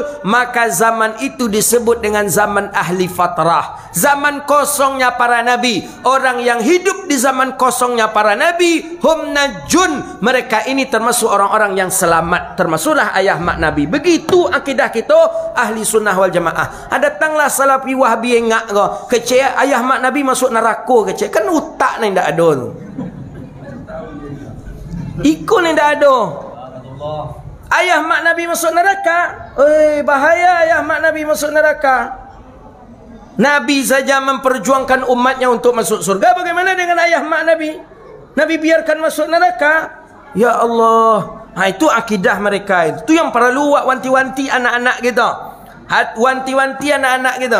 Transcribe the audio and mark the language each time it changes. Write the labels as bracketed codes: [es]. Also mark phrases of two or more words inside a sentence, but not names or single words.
[id] Maka zaman itu disebut dengan zaman ahli fatrah. Zaman kosongnya para nabi. Orang yang hidup di zaman kosongnya para nabi, [ar] hum najun. [id] Mereka ini termasuk orang-orang yang selamat. Termasuklah ayah mak Nabi. Begitu akidah kita [ar] ahli sunnah wal jamaah. [min] Datanglah salafi wahbi engak ko. Kecek ayah mak Nabi masuk neraka kecek. Kan utak ni ndak ada tu. Ikut ni dah ada. [id] Ayah mak Nabi masuk neraka. Bahaya ayah mak Nabi masuk neraka. Nabi saja memperjuangkan umatnya untuk masuk surga. Bagaimana dengan ayah mak Nabi? Nabi biarkan masuk neraka. [ar] Ya Allah. [id] Itu akidah mereka. Itu yang perlu wanti-wanti anak-anak kita. Wanti-wanti anak-anak kita.